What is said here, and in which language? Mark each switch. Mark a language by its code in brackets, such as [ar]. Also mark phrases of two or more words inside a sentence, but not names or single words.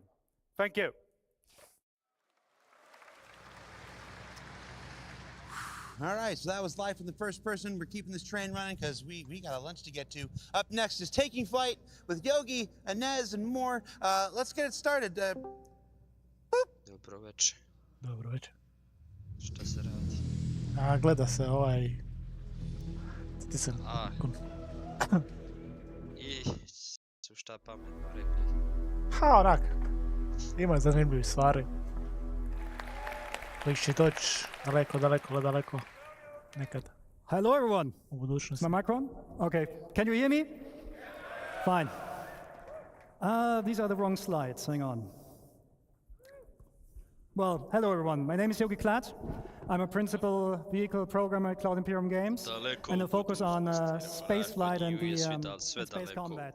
[en] Thank you. All right, so that was live from the first person. We're keeping this train running because we got a lunch to get to. Up next is Taking Flight with Yogi, Inez, and more. Let's get it started. [hr] Dobro večer. Dobro večer. Šta se radi? A, gleda se Citizencon. I su šta pametno rekli? Ha, onak. Ima zanimljivih stvari. Koji će doći daleko. Nekad. [en] Hello everyone. [hr] U budućnosti. [en] Is my mic on? Okay. Can you hear me? Fine. These are the wrong slides. Hang on. Well, hello everyone. My name is Yogi Klatt. I'm a principal vehicle programmer at Cloud Imperium Games, and I focus on space flight and space combat.